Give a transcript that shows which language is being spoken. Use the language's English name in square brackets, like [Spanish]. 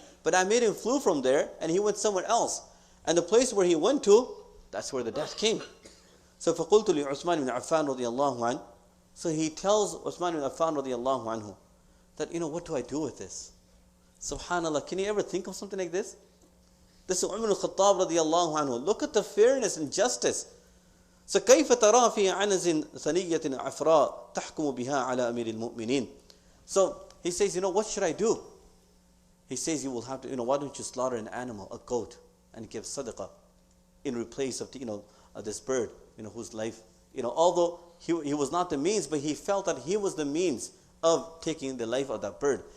[English] But I made him flew from there, and he went somewhere else. And the place where he went to, that's where the death came. [Arabic] So فَقُلْتُ لِعُثْمَانِ بْنِ عَفَّانَ رَضِيَ اللَّهُ عَنْهُ. [English] So he tells Uthman ibn Affan radiallahu anhu that, what do I do with this? Subhanallah, can you ever think of something like this? This is Umar al-Khattab radiallahu anhu. Look at the fairness and justice. [Arabic] So كيف ترى في عنز ثنية عفراء تحكم بها على أمير المؤمنين. [English] So he says, what should I do? He says, you will have to, why don't you slaughter an animal, a goat, and give sadaqah in replace of, this bird, whose life, although he was not the means, but he felt that he was the means of taking the life of that bird.